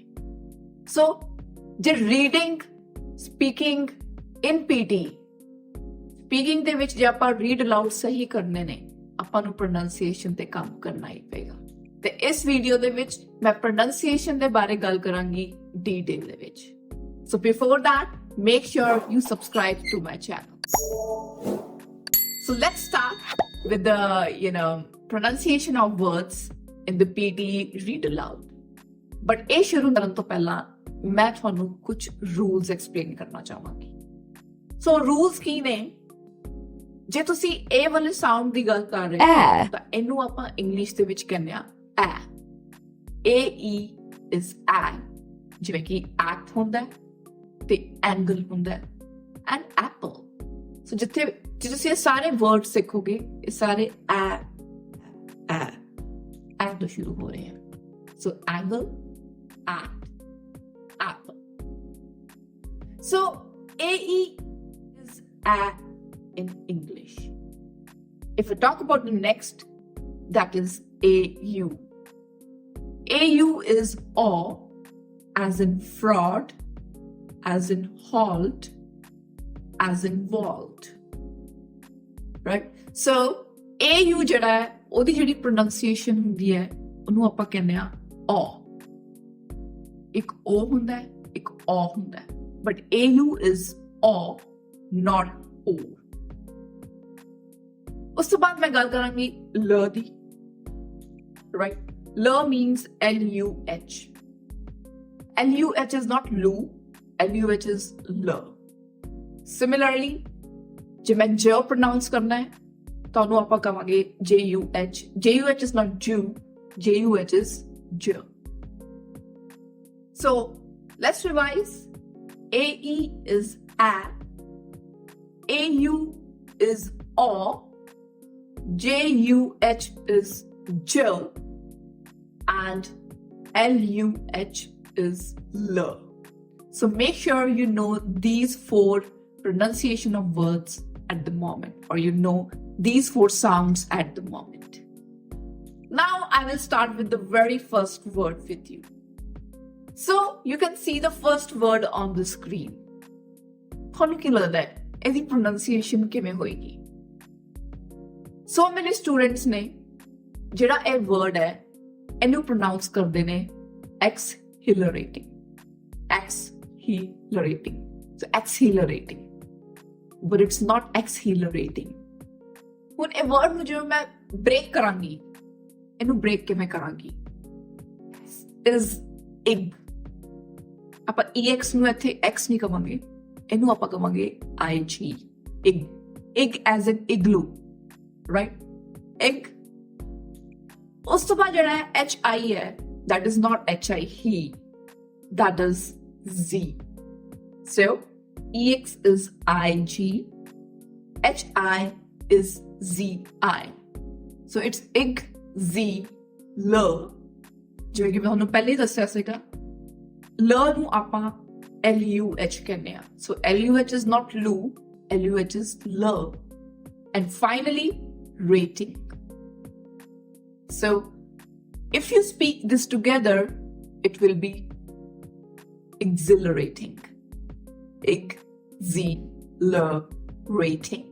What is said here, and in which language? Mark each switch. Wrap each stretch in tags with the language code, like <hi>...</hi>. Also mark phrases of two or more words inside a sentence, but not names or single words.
<pa>ਸੋ ਜੇ</pa> <en>reading speaking in PT,</en> <pa>ਸਪੀਕਿੰਗ ਦੇ ਵਿੱਚ ਜੇ ਆਪਾਂ</pa> <en>read aloud</en> <pa>ਸਹੀ ਕਰਨੇ ਨੇ, ਆਪਾਂ ਨੂੰ ਪ੍ਰੋਨੰਸੀਏਸ਼ਨ ਤੇ ਕੰਮ ਕਰਨਾ ਹੀ ਪਏਗਾ। ਤੇ ਇਸ ਵੀਡੀਓ ਦੇ ਵਿੱਚ ਮੈਂ ਪ੍ਰੋਨੰਸੀਏਸ਼ਨ ਦੇ ਬਾਰੇ ਗੱਲ ਕਰਾਂਗੀ ਡੀਟੇਲ ਦੇ ਵਿੱਚ।</pa> <en>So before that, make sure you subscribe to my channel. So let's start with the pronunciation of words in the PT read aloud.</en> <pa>But ਇਹ ਸ਼ੁਰੂ ਕਰਨ ਤੋਂ ਪਹਿਲਾਂ ਮੈਂ ਤੁਹਾਨੂੰ ਕੁਝ</pa> <en>rules explain</en> <pa>ਕਰਨਾ ਚਾਹਾਂਗੀ। ਸੋ ਰੂਲਸ ਕੀ ਨੇ? ਜੇ ਤੁਸੀਂ ਇਹ ਵਾਲੇ ਸਾਊਂਡ ਦੀ ਗੱਲ ਕਰ ਰਹੇ ਹੋ ਤਾਂ ਇਹਨੂੰ ਆਪਾਂ ਇੰਗਲਿਸ਼ ਦੇ ਵਿੱਚ ਕਹਿੰਦੇ ਆ ਐ।</pa> <en>AE is</en> <pa>ਐ, ਜਿਵੇਂ ਕਿ ਐਕਟ ਹੁੰਦਾ ਤੇ ਐਂਗਲ ਹੁੰਦਾ</pa> <en>and apple.</en> <pa>ਸੋ ਜਿੱਥੇ ਤੁਸੀਂ ਇਹ ਸਾਰੇ ਵਰਡ ਸਿੱਖੋਗੇ, ਇਹ ਸਾਰੇ ਐ ਤੋਂ ਸ਼ੁਰੂ ਹੋ ਰਹੇ ਹਨ।</pa> <en>So angle, act, apple. So AE is ਐ in English. If we talk about the next, that is AU. AU is awe, as in fraud, as in halt, as in vault. Right? So AU</en> <pa>ਜਿਹੜਾ ਹੈ, ਉਹਦੀ ਜਿਹੜੀ ਪ੍ਰੋਨੰਸੀਏਸ਼ਨ ਹੁੰਦੀ ਹੈ, ਉਹਨੂੰ ਆਪਾਂ ਕਹਿੰਦੇ ਆ awe. ਇੱਕ O ਹੁੰਦਾ ਹੈ, ਇੱਕ O ਹੁੰਦਾ ਹੈ,</pa> <en>but AU is awe, not O.</en> <pa>ਉਸ ਤੋਂ ਬਾਅਦ ਮੈਂ ਗੱਲ ਕਰਾਂਗੀ ਲ ਦੀ।</pa> <en>Right? ਲ means LUH. LUH is not Lu, LUH is ਲ।</en> <pa>Similarly, ਜੇ ਮੈਂ ਜ ਪ੍ਰੋਨਾਉਂਸ ਕਰਨਾ ਹੈ ਤਾਂ ਉਹਨੂੰ ਆਪਾਂ ਕਹਾਂਗੇ JUH.</pa> <en>JUH is not Jew, JUH is j. So let's revise. AE is a, AU is aw, JUH is j, and LUH is l. So make sure you know these 4 pronunciation of words at the moment, or you know these 4 sounds at the moment. Now I will start with the very first word with you. So you can see the first word on the screen.</en> <pa>ਤੁਹਾਨੂੰ ਕੀ ਲੱਗਦਾ ਹੈ ਇਹਦੀ pronunciation ਕਿਵੇਂ ਹੋਏਗੀ?</pa> <en>So many students</en> <pa>ਨੇ ਜਿਹੜਾ ਇਹ word ਹੈ, ਇਹਨੂੰ pronounce ਕਰਦੇ ਨੇ exhilarating.</pa> <en>Exhilarating. So exhilarating. But it's not exhilarating.</en> <pa>ਹੁਣ ਇਹ word ਨੂੰ ਜਿਵੇਂ ਮੈਂ break ਕਰਾਂਗੀ, ਇਹਨੂੰ break ਕਿਵੇਂ ਕਰਾਂਗੀ?</pa> <en>is ig.</en> <pa>ਆਪਾਂ EX ਨੂੰ ਇੱਥੇ X ਨਹੀਂ ਕਵਾਂਗੇ, ਇਹਨੂੰ ਆਪਾਂ ਕਵਾਂਗੇ IG. ig.</pa> <en>Ig as in igloo. Right? Egg.</en> <pa>ਉਸ ਤੋਂ ਬਾਅਦ ਜਿਹੜਾ ਹੈ HI ਹੈ,</pa> <en>that is not HI, he. That is Z. So EX is IG, HI is ZI. So it's ig, Z, L.</en> <pa>ਜਿਵੇਂ ਕਿ ਮੈਂ ਤੁਹਾਨੂੰ ਪਹਿਲੇ ਹੀ ਦੱਸਿਆ ਸੀਗਾ, ਲ ਨੂੰ ਆਪਾਂ LUH ਕਹਿੰਦੇ ਆ।</pa> <en>So LUH is not Lu, LUH is L. And finally, rating. So if you speak this together, it will be exhilarating. Exhilarating.</en>